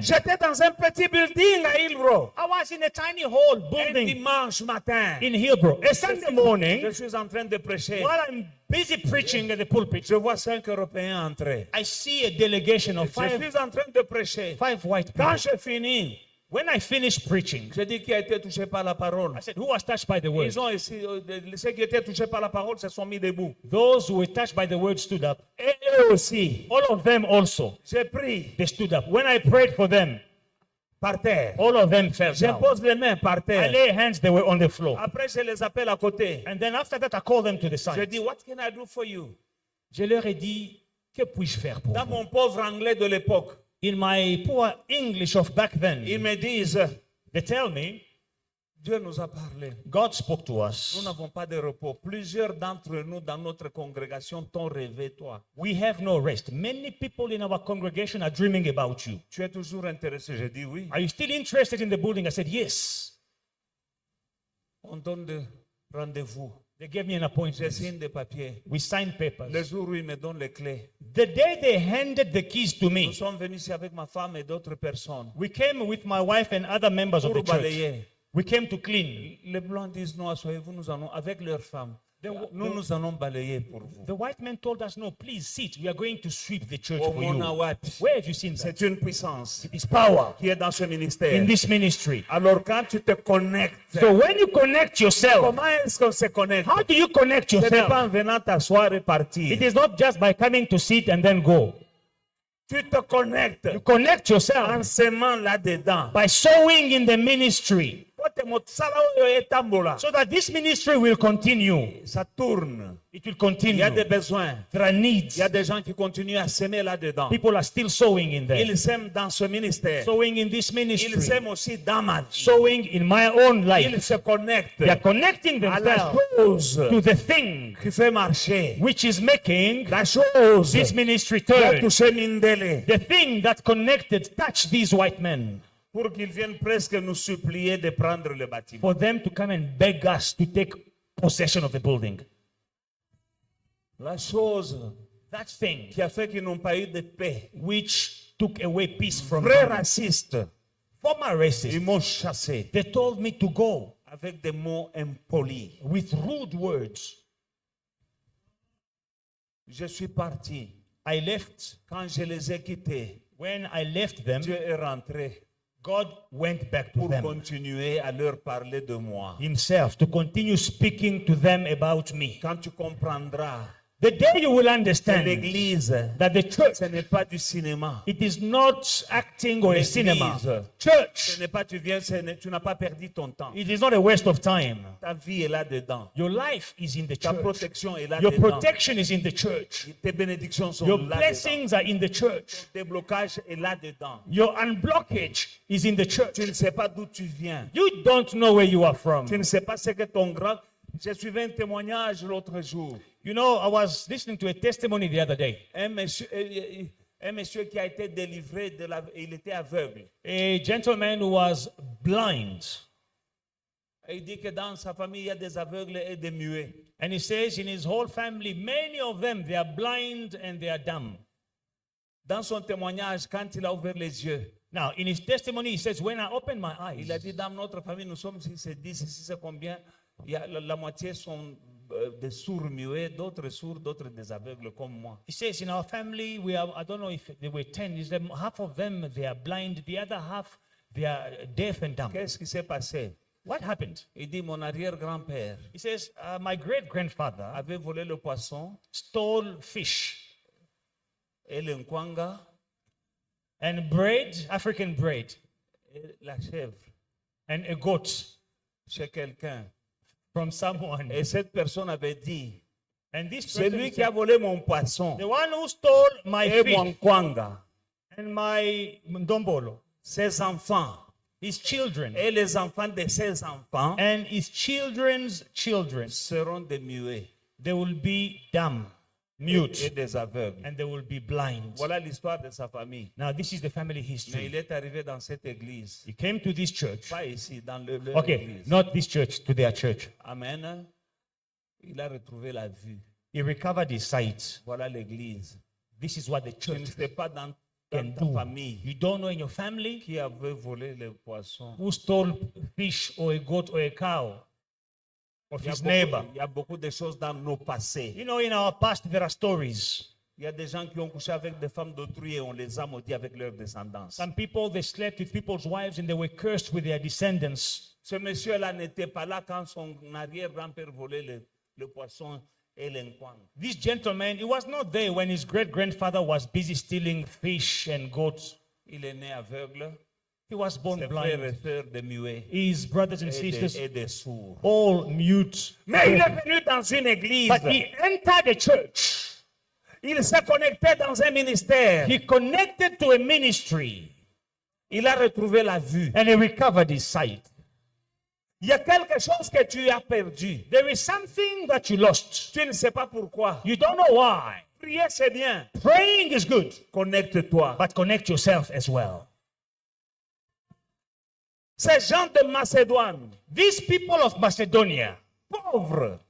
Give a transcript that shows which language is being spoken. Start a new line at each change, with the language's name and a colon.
French: J'étais dans un petit building à Hillbrook.
English: I was in a tiny hall
French: Un building dimanche matin,
English: in Hillbrook. A Sunday morning,
French: je suis en train de prêcher.
English: while I'm busy preaching at the pulpit,
French: Je vois 5 Européens entrer.
English: I see a delegation of
French: Je
English: five
French: suis en train de prêcher.
English: white people.
French: Quand j'ai fini,
English: When I finished preaching,
French: j'ai dit qui a été touché par la parole.
English: I said, who was touched by the word?
French: Ils ont ici, ceux qui étaient touchés par la parole se sont mis debout.
English: Those who were touched by the word stood up.
French: Et eux aussi.
English: All of them also,
French: J'ai pris
English: they stood up. When I prayed for them,
French: par terre.
English: all of them fell down.
French: J'impose les mains par
English: I
French: terre.
English: lay hands, they were on the floor.
French: Après, je les appelle à côté.
English: And then after that, I called them to the
French: Je
English: side.
French: dis,
English: what can I do for you?
French: Je leur ai dit, que puis-je faire pour Dans vous? mon pauvre anglais de l'époque,
English: In my poor English of back
French: ils
English: then,
French: me disent,
English: they tell me,
French: Dieu nous a parlé.
English: God spoke to
French: Nous
English: us.
French: n'avons pas de repos. Plusieurs d'entre nous dans notre congrégation t'ont rêvé, toi.
English: We have no rest. Many people in our congregation are dreaming about you.
French: Tu es toujours intéressé. J'ai dit oui.
English: Are you still interested in the building? I said, yes.
French: On donne de rendez-vous.
English: They gave me an
French: Je
English: appointment.
French: signe des papiers.
English: We signed papers.
French: Le jour où ils me donnent les clés,
English: The day they handed the keys to
French: nous
English: me,
French: sommes venus ici avec ma femme et d'autres personnes
English: we came with my wife and other members of
French: pour
English: the church.
French: balayer.
English: We came to clean.
French: Les blancs disent non, asseyez-vous, nous allons avec leurs femmes. Nous allons balayer pour vous.
English: The white men told us, no, please sit. We are going to sweep the church
French: Oh,
English: for
French: mon
English: you. awat. Where have you seen that?
French: C'est une puissance
English: It's power
French: qui est dans ce ministère.
English: in this ministry.
French: Alors quand tu te connectes,
English: So when you connect yourself,
French: comment est-ce qu'on se connecte?
English: how do you connect
French: Ce n'est
English: yourself?
French: pas en venant t'asseoir et
English: It
French: partir.
English: is not just by coming to sit and then go.
French: Tu te connectes
English: You connect
French: en
English: yourself
French: s'aimant là-dedans.
English: by sowing in the ministry so that this ministry will continue.
French: Ça tourne.
English: It will
French: Il
English: continue.
French: y a des besoins.
English: There are needs.
French: Il y a des gens qui continuent à s'aimer là-dedans.
English: People are still sowing in there.
French: Ils s'aiment dans ce ministère.
English: Sowing in this
French: Ils
English: ministry.
French: s'aiment aussi dans ma vie.
English: Sowing in my own
French: Ils
English: life.
French: se connectent
English: They are connecting
French: à la
English: themselves
French: chose
English: to the thing
French: qui fait marcher.
English: which is making
French: La chose
English: this ministry
French: qui a
English: turn.
French: touché Mindele
English: The thing that connected touched these white men
French: pour qu'ils viennent presque nous supplier de prendre le bâtiment.
English: for them to come and beg us to take possession of the building.
French: La chose
English: That thing
French: qui a fait qu'ils n'ont pas eu de paix.
English: which took away peace from
French: Vrais
English: them.
French: racistes,
English: Former
French: ils
English: racists,
French: m'ont chassé
English: they told me to go
French: avec des mots impolis.
English: with rude words.
French: Je suis parti.
English: I left.
French: Quand je les ai quittés,
English: When I left them,
French: Dieu est rentré
English: God went back to
French: pour
English: them
French: continuer à leur parler de moi.
English: himself to continue speaking to them about me.
French: Quand tu comprendras
English: The day you will
French: que
English: understand
French: l'église,
English: that the church,
French: ce n'est pas du cinéma.
English: it is not acting or a
French: L'église.
English: cinema.
French: Ce
English: Church,
French: n'est pas tu viens, tu n'as pas perdu ton temps.
English: it is not a waste of time.
French: Ta vie est là-dedans.
English: Your life is in the
French: Ta
English: church.
French: protection est
English: Your
French: là-dedans.
English: protection is in the church.
French: Tes bénédictions sont
English: Your
French: là-dedans.
English: blessings are in the church.
French: Tes blocages est là-dedans.
English: Your unblockage is in the church.
French: Tu ne sais pas d'où tu viens.
English: You don't know where you are from.
French: Tu ne sais pas ce que ton grand... J'ai suivi un témoignage l'autre jour.
English: You know, I was listening to a testimony the other day.
French: Un monsieur qui a été délivré, il était aveugle.
English: A gentleman who was blind.
French: Et il dit que dans sa famille, il y a des aveugles et des muets.
English: And he says in his whole family, many of them, they are blind and they are dumb.
French: Dans son témoignage, quand il a ouvert les yeux,
English: Now, in his testimony, he says, when I opened my eyes,
French: il a dit, dans notre famille, nous sommes 6 c'est 10, ici c'est combien? Il y a, la moitié sont des sourds muets, d'autres sourds, d'autres des aveugles comme moi.
English: he says, in our family, we are, I don't know if there were 10, is them, half of them, they are blind, the other half, they are deaf and dumb.
French: Qu'est-ce qui s'est passé?
English: What happened?
French: Il dit, mon arrière-grand-père
English: He says, my great-grandfather
French: avait volé le poisson
English: stole fish
French: et le nkwanga
English: and bread, African bread,
French: et la chèvre
English: and a goat
French: chez quelqu'un.
English: from someone.
French: Et cette personne avait dit,
English: And this
French: celui qui a
English: said,
French: volé mon poisson
English: the one who stole my
French: et
English: fish
French: mon nkwanga,
English: and my ndombolo,
French: ses enfants
English: his children,
French: et les enfants de ses enfants
English: and his children's children,
French: seront des muets
English: they will be dumb,
French: et
English: mute,
French: des aveugles.
English: and they will be blind.
French: Voilà l'histoire de sa famille.
English: Now, this is the family
French: Mais
English: history.
French: il est arrivé dans cette église,
English: He came to this church.
French: pas ici, dans leur
English: Okay,
French: église.
English: not this church, to their church.
French: Amen. Il a retrouvé la vue.
English: He recovered his sight.
French: Voilà l'église.
English: This is what the
French: Tu ne
English: church
French: sais pas dans
English: can
French: ta
English: do.
French: famille
English: You don't know in your family
French: qui avait volé le poisson.
English: who stole fish or a goat or a cow of
French: Il y a
English: his
French: beaucoup-
English: neighbor.
French: il y a beaucoup de choses dans nos passés.
English: You know, in our past, there are stories.
French: Il y a des gens qui ont couché avec des femmes d'autrui et on les a maudits avec leur descendance.
English: Some people, they slept with people's wives and they were cursed with their descendants.
French: Ce monsieur-là n'était pas là quand son arrière-grand-père volait le poisson et l'enquang.
English: This gentleman, he was not there when his great-grandfather was busy stealing fish and goats.
French: Il est né aveugle.
English: He was born
French: Ses frères et
English: blind.
French: sœurs des muets
English: His brothers and
French: et
English: sisters,
French: et des sourds.
English: all mute.
French: Mais il est venu dans une église.
English: But he entered the church.
French: Il s'est connecté dans un ministère.
English: He connected to a ministry
French: Il a retrouvé la vue.
English: and he recovered his sight.
French: Il y a quelque chose que tu as perdu.
English: There is something that you lost.
French: Tu ne sais pas pourquoi.
English: You don't know why.
French: Prier, c'est bien.
English: Praying is good,
French: Connecte-toi.
English: but connect yourself as well.
French: Ces gens de Macédoine,
English: These people of Macedonia,
French: pauvres,